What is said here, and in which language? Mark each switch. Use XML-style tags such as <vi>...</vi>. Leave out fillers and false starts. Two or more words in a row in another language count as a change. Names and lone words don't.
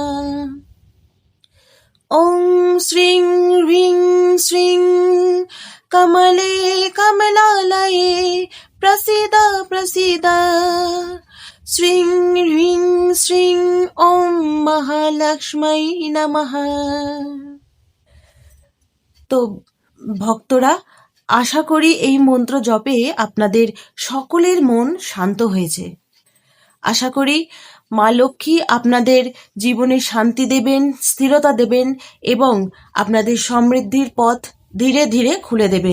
<sa>ॐ श्रीं ह्रीं श्रीं कमले कमलालये प्रसीद प्रसीद। श्रीं ह्रीं श्रीं ॐ महालक्ष्मै नमः।</sa> <bn>তো ভক্তরা, আশা করি এই মন্ত্র জপে আপনাদের সকলের মন শান্ত হয়েছে। আশা করি মা লক্ষ্মী আপনাদের জীবনে শান্তি দেবেন, স্থিরতা দেবেন এবং আপনাদের সমৃদ্ধির পথ ধীরে ধীরে খুলে দেবেন।</bn>